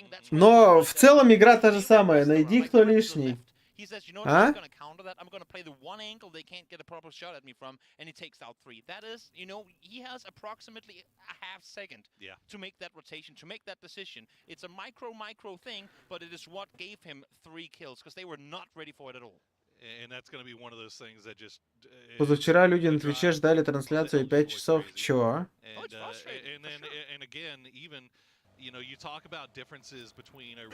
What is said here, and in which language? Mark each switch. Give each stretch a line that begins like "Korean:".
Russian: Но в целом игра та же самая. Найди, кто лишний.
English: He says, you know what, Huh? I'm going to counter that. I'm going to play the one angle they can't get a proper shot at me from, and he takes out 3. That is, you know, he has approximately a half second to make that rotation, to make that decision. It's a micro thing, but it is what gave him 3 kills, because they were not ready for it at all. And that's going to be one of those things that just...
Russian: Позавчера люди на Твиче ждали трансляцию 5 часов. Чё?
English: And again, even, you know, you talk about differences between a